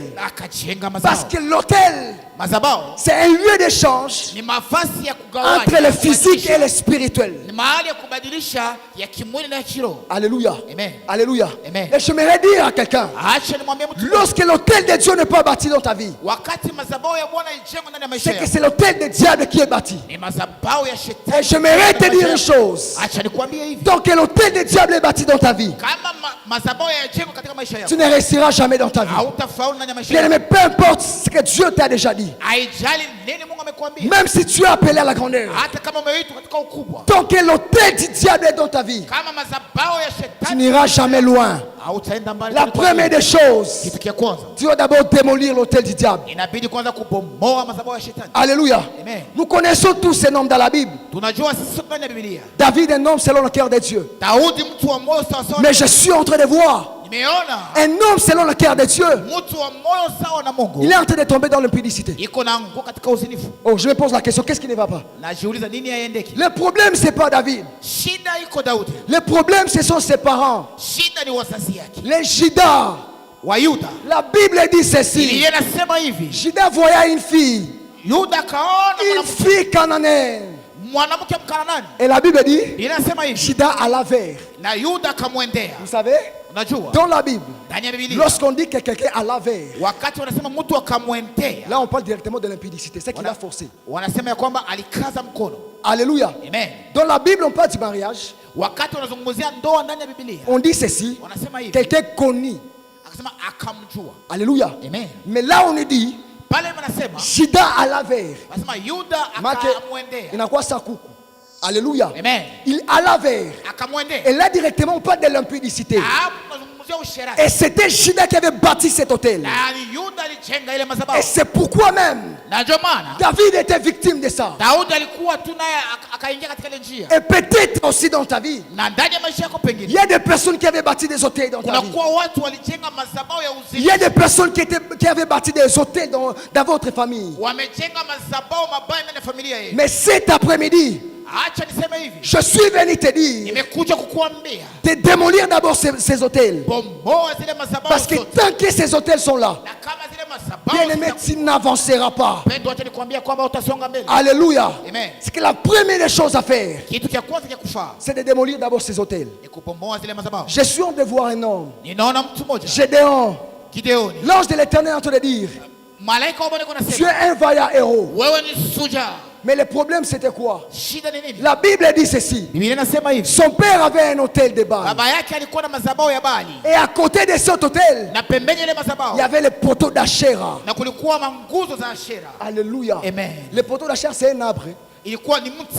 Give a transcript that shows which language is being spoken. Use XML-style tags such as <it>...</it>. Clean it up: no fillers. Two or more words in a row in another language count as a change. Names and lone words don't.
<fr>Parce que l'autel, c'est un lieu d'échange entre le physique et le spirituel. Alléluia. Alléluia. Et je j'aimerais dire à quelqu'un, lorsque l'autel de Dieu n'est pas bâti dans ta vie, c'est que c'est l'autel l'autel du diable qui est bâti.</fr> <sw>Ni madhabahu ya shetani.</sw> <fr>Et j'aimerais te dire une chose.</fr> <sw>Acha nikwambie hivi.</sw> <fr>Donc l'autel du diable est bâti dans ta vie.</fr> <sw>Kama madhabahu ya jengo katika maisha yako.</sw> <fr>Tu ne réussiras jamais dans ta vie.</fr> <sw>Hautafaulu ndani ya maisha</sw> <fr>Bien</fr> <sw>yako.</sw> <fr>aimé, peu importe ce que Dieu t'a déjà dit.</fr> <sw>Haijali nini Mungu amekwambia.</sw> <fr>Même si tu es appelé à la grandeur.</fr> <sw>Hata kama umeitwa katika ukubwa.</sw> <fr>Tant que l'autel du diable est dans ta vie,</fr> <sw>Kama madhabahu ya</sw> <fr>tu</fr> <sw>shetani.</sw> <fr>n'iras jamais loin.</fr> <sw>Hautaenda mbali.</sw> <fr>La première des choses,</fr> <sw>Kitu kia kwanza.</sw> <fr>tu dois d'abord démolir l'autel du diable.</fr> <sw>Inabidi kwanza kubomoa madhabahu ya shetani.</sw> <fr>Alléluia. Amen. Nous connaissons tous ces noms dans la Bible.</fr> <sw>Tunajua sisi sote ndani ya Biblia.</sw> <fr>David est un homme selon le cœur de Dieu.</fr> <sw>Daudi mtu wa moyo sawa sawa.</sw> <fr>Mais je suis en train de voir</fr> <sw>Nimeona</sw> <fr>un homme selon le cœur de Dieu.</fr> <sw>mtu wa moyo sawa na Mungu.</sw> <fr>Il est en train de tomber dans l'impudicité.</fr> <sw>Iko na nguo katika uzinifu.</sw> <fr>Oh, je me pose la question, qu'est-ce qui ne va pas?</fr> <sw>Najiuliza nini haiendeki?</sw> <fr>Le problème, c'est pas David.</fr> <sw>Shida iko Daudi.</sw> <fr>Le problème, ce sont ses parents.</fr> <sw>Shida ni wazazi yake.</sw> <fr>Les Judas.</fr> <sw>Wa Yuda.</sw> <fr>La Bible dit ceci.</fr> <sw>Biblia inasema hivi.</sw> <fr>Judas voyait une fille.</fr> <sw>Yuda kaona</sw> <fr>Une fille cananéenne.</fr> <sw>mwanamke Mkanaani.</sw> <fr>Et la Bible dit,</fr> <sw>Biblia inasema hivi.</sw> <fr>Judas alla vers.</fr> <sw>Na Yuda kamwendea.</sw> <fr>Vous savez,</fr> <sw>Unajua?</sw> <fr>dans la Bible,</fr> <sw>Ndani ya Biblia.</sw> <fr>lorsqu'on dit que quelqu'un alla vers,</fr> <sw>Wakati wanasema mtu akamwendea.</sw> <fr>là on parle directement de l'impudicité, c'est qu'il a forcé.</fr> <sw>Wanasema ya kwamba alikaza mkono.</sw> <fr>Alléluia. Amen. Dans la Bible, on parle du mariage.</fr> <sw>Wakati wanazungumzia ndoa ndani ya Biblia.</sw> <fr>On dit ceci,</fr> <sw>Wanasema hivi.</sw> <fr>quelqu'un connu.</fr> <sw>Akasema akamjua.</sw> <fr>Alléluia. Amen. Mais là, on nous dit,</fr> <sw>Pale wanasema</sw> <fr>Judas alla vers.</fr> <sw>wanasema Yuda</sw> <fr>Marque,</fr> <sw>akamwendea.</sw> <fr>il n'a quoi ça coucou. Alléluia. Amen. Il alla vers.</fr> <sw>Akamwendea.</sw> <fr>Et là, directement, on parle de l'impudicité.</fr> <sw>Hapo tunazungumzia usherati.</sw> <fr>Et c'était Judas qui avait bâti cet hôtel.</fr> <sw>Na Yuda alijenga ile</sw> <fr>Et</fr> <sw>madhabahu.</sw> <fr>c'est pourquoi même</fr> <sw>Na ndio maana</sw> <fr>David était victime de ça.</fr> <sw>Daudi alikuwa tu naye akaingia katika ile njia.</sw> <fr>Et peut-être aussi dans ta vie,</fr> <sw>Na ndani ya maisha yako</sw> <fr>il</fr> <sw>pengine</sw> <fr>y a des personnes qui avaient bâti des hôtels dans ta vie.</fr> <sw>kunakuwa watu walijenga madhabahu ya</sw> <fr>Il y a</fr> <sw>uzinifu.</sw> <fr>des personnes qui avaient bâti des hôtels dans votre famille.</fr> <sw>Wamejenga madhabahu mabaya ndani ya familia yenu.</sw> <fr>Mais cet après-midi,</fr> <sw>Acha niseme hivi.</sw> <fr>je suis venu te dire</fr> <sw>Nimekuja kukuambia</sw> <fr>de démolir d'abord ces hôtels.</fr> <sw>bomoa zile madhabahu</sw> <fr>Parce que</fr> <sw>zote.</sw> <fr>tant que ces hôtels sont là,</fr> <sw>Na kama zile</sw> <fr>bien aimé,</fr> <sw>madhabahu</sw> <fr>tu n'avanceras pas.</fr> <sw>pendo, acha nikwambia kwamba utasonga mbele.</sw> <fr>Alléluia. Amen. C'est que la première des choses à faire,</fr> <sw>Kitu cha kwanza cha kufaa</sw> <fr>c'est de démolir d'abord ces hôtels.</fr> <sw>ni kubomoa zile madhabahu.</sw> <fr>Je suis en train de voir un homme,</fr> <sw>Ninaona mtu mmoja</sw> <fr>Gédéon.</fr> <sw>Gideoni.</sw> <fr>L'ange de l'éternel est en train de dire,</fr> <sw>Malaika wa Bwana</sw> <fr>tu es</fr> <sw>anasema</sw> <fr>un vaillant héros.</fr> <sw>wewe ni shujaa.</sw> <fr>Mais le problème c'était quoi?</fr> <sw>Shida ni nini?</sw> <fr>La Bible dit ceci.</fr> <sw>Biblia inasema hivi.</sw> <fr>Son père avait un hôtel de Baal.</fr> <sw>Baba yake alikuwa na madhabahu ya Baali.</sw> <fr>Et à côté de cet hôtel,</fr> <sw>Na pembeni ile</sw> <fr>il y</fr> <sw>madhabahu</sw> <fr>avait le poteau d'Achera.</fr> <sw>na kulikuwa manguzo za Ashera.</sw> <fr>Alléluia. Amen. Le poteau d'Achera, c'est un arbre</fr> <sw>Ilikuwa ni mti.</sw>